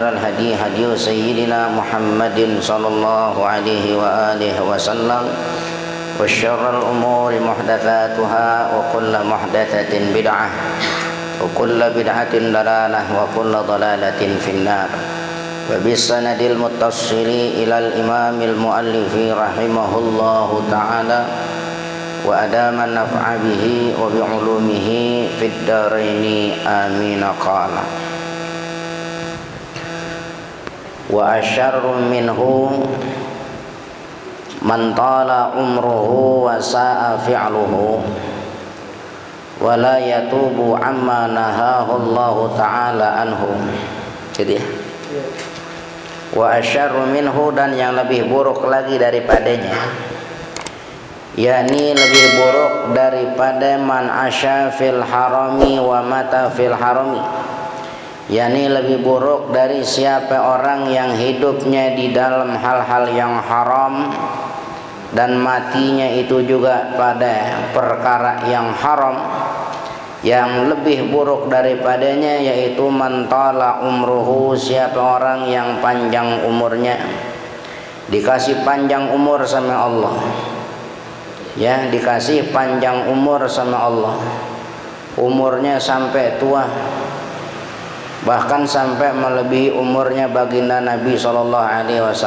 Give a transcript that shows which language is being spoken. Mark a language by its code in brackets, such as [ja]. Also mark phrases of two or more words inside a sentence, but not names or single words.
[ar] الهدي هدي سيدنا محمد صلى الله عليه وآله وسلم وشر الأمور محدثاتها وكل محدثة بدعة وكل بدعة ضلالة وكل ضلالة في النار وبالسند المتصل إلى الإمام المؤلف رحمه الله تعالى وأدام النفع به وبعلومه في الدارين آمين قال وأشر منه من طال عمره وساء فعله ولا يتوب عما نهاه الله تعالى عنه. [id] Jadi [ar] وأشر منه, [id] dan yang lebih buruk lagi daripadanya, yakni lebih buruk daripada [ar] من عاش في الحرام ومات في الحرام [id] wa mata fil harami, yakni lebih buruk dari siapa orang yang hidupnya di dalam hal-hal yang haram dan matinya itu juga pada perkara yang haram. Yang lebih buruk daripadanya yaitu [ar] من طال عمره, [id] siapa orang yang panjang umurnya, dikasih panjang umur sama Allah, ya, dikasih panjang umur sama Allah, umurnya sampai tua, bahkan sampai melebihi umurnya baginda Nabi SAW.